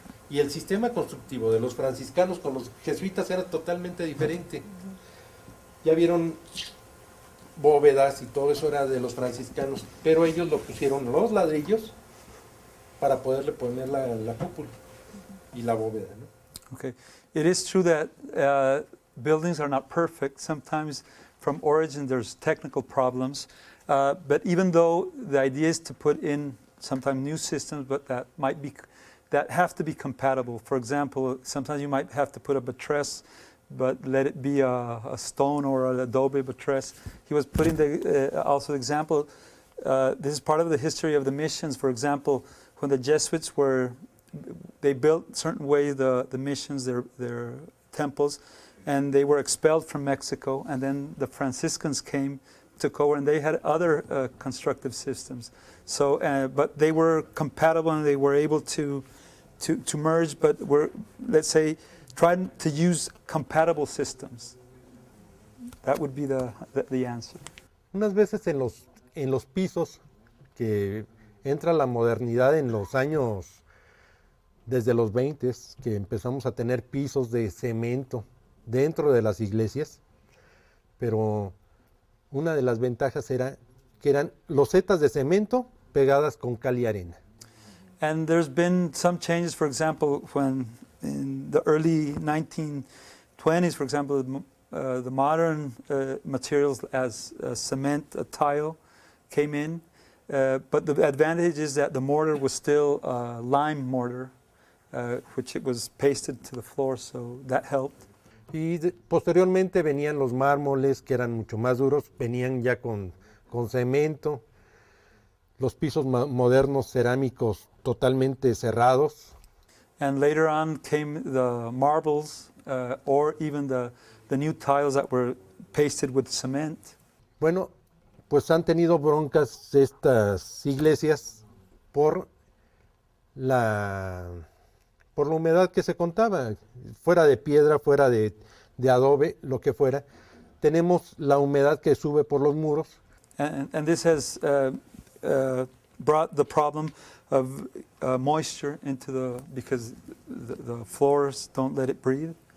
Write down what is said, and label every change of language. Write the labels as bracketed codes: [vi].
[es] Y el sistema constructivo de los franciscanos con los jesuitas era totalmente diferente. Ya vieron bóvedas y todo eso era de los franciscanos, pero ellos lo pusieron los ladrillos para poderle poner la cúpula y la bóveda, ¿no? [en] Okay. It is true that buildings are not perfect. Sometimes from origin there's technical problems. But even though the idea is to put in sometimes new systems, but that have to be compatible. For example, sometimes you might have to put a buttress, but let it be a stone or an adobe buttress. He was putting also the example, this is part of the history of the missions. For example, when the Jesuits they built certain way the missions, their temples, and they were expelled from Mexico, and then the Franciscans came, took over, and they had other constructive systems. So, but they were compatible and they were able to merge, but were, let's say, trying to use compatible systems. That would be the answer. [es] Unas veces en los pisos, que entra la modernidad en los años, desde los 20, que empezamos a tener pisos de cemento dentro de las iglesias, pero una de las ventajas era que eran losetas de cemento pegadas con cal y arena. [en] And there's been some changes, for example, when in the early 1920s, for example, the modern materials as cement, tile came in, but the advantage is that the mortar was still lime mortar, which it was pasted to the floor, so that helped. [es] Y posteriormente venían los mármoles, que eran mucho más duros, venían ya con cemento, los pisos modernos cerámicos totalmente cerrados. [en] And later on came the marbles, or even the new tiles that were pasted with cement. [es] Bueno, pues han tenido broncas estas iglesias por la humedad que se contaba, fuera de piedra, fuera de adobe, lo que fuera. Tenemos la humedad que sube por los muros. [en] And this has brought the problem of moisture into because the floors don't let it breathe.